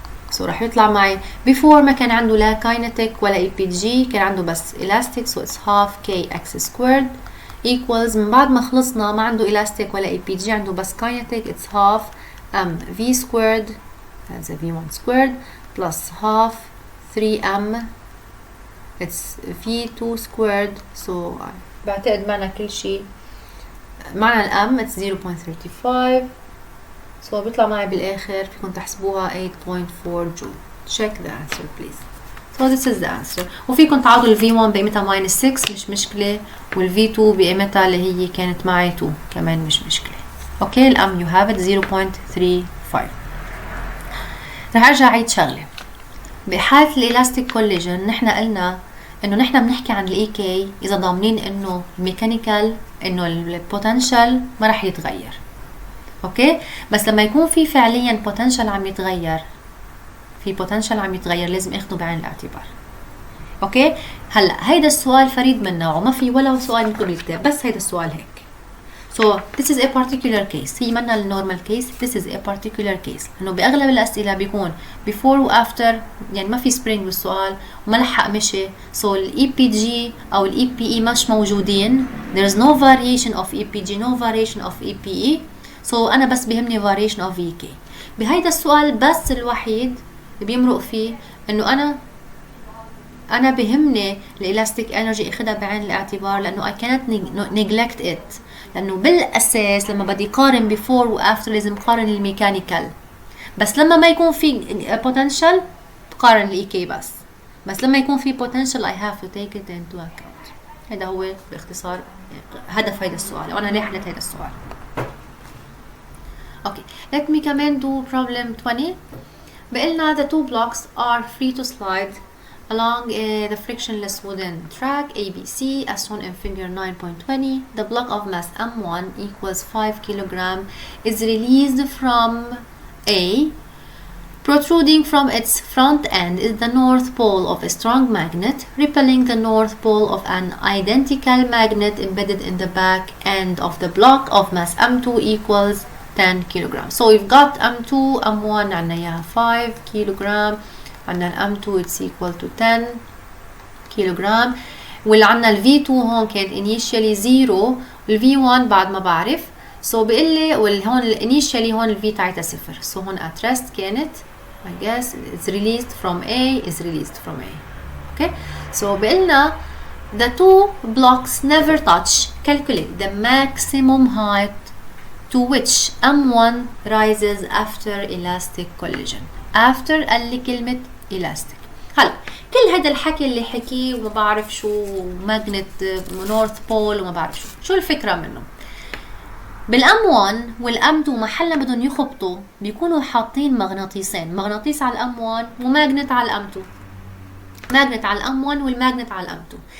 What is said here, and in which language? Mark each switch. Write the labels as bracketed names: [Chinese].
[Arabic] سو رح يطلع معي before ما كان عنده لا kinetic ولا APG، كان عنده بس elastic، [English] so it's half kx squared equals [Arabic] من بعد ما خلصنا ما عنده elastic ولا APG، عنده بس kinetic، [English] it's half mv squared that's a v1 squared plus half 3m it's v2 squared. [Arabic] so بعتقد معنا كل شيء، معنا الام [English] it's 0.35. [Arabic] so بيطلع معي بالاخر فيكم تحسبوها 8.4 جول. [English] check the answer please. so this is the answer. [Arabic] وفيكم تعوضوا ال V1 بقيمتها -6 مش مشكلة، وال V2 بقيمتها اللي هي كانت معي 2 كمان مش مشكلة. اوكي الام [English] you have it 0.35. [Arabic] رح ارجع اعيد شغلة. بحالة الالاستيك كوليجن نحن قلنا انه نحن بنحكي عن الاي كي اذا ضامنين انه الميكانيكال انه البوتنشال ما رح يتغير. اوكي بس لما يكون في فعليا بوتنشال عم يتغير، في بوتنشال عم يتغير لازم اخده بعين الاعتبار. اوكي هلا هيدا السؤال فريد من نوعه، ما في ولا سؤال مكتوب بالكتاب، بس هيدا السؤال هيك. [English] so this is a particular case، [Arabic] هي منا النورمال كيس، [English] this is a particular case. [Arabic] انه باغلب الاسئله بيكون before و after، يعني ما في spring بالسؤال وما لحق مشي، so الاي بي جي او الاي بي اي مش موجودين، [English] there is no variation of EPG no variation of EPE. so [Arabic] انا بس بيهمني [English] variation of VK. [Arabic] بهيدا السؤال بس الوحيد اللي بيمرق فيه انه انا بهمني الالاستيك انرجي اخدها بعين الاعتبار، لانه [English] I cannot neglect it، [Arabic] لانه بالاساس لما بدي قارن before و after لازم قارن الميكانيكال، بس لما ما يكون في potential بقارن الاي كي بس لما يكون في potential [English] I have to take it into account. [Arabic] هذا هو باختصار هدف هيدا السؤال، وانا ليه حليت هيدا السؤال. [English] Okay, let me [Arabic] كمان [English] do problem 20. [Arabic] بقلنا [English] the two blocks are free to slide along the frictionless wooden track ABC as shown in figure 9.20. The block of mass M1 equals 5 kg is released from A. Protruding from its front end is the north pole of a strong magnet, repelling the north pole of an identical magnet embedded in the back end of the block of mass M2 equals 10 kg. So we've got [Arabic] M2, M1 عنا إياها 5 kg، عنا ال M2 [English] it's equal to 10 kg، [Arabic] واللي عنا ال V2 هون كانت initially 0 وال V1 بعد ما بعرف. so بيقول لي هون initially هون ال V تاعتها 0. [English] so [Arabic] هون [English] at rest [Arabic] كانت [English] I guess it's released from A is released from A. okay so [Arabic] بيقلنا [English] the two blocks never touch. calculate the maximum height to which M1 rises after elastic collision. [Arabic] after قال لي كلمة elastic. هلا كل هذا الحكي اللي حكيه وما بعرف شو magnet north pole وما بعرف شو الفكرة منه. بالام 1 والام 2 محل بدهم يخبطوا بيكونوا حاطين مغناطيسين، مغناطيس على الام 1 وماجنت على الام 2، ماجنت على الام 1 والماجنت على الام 2.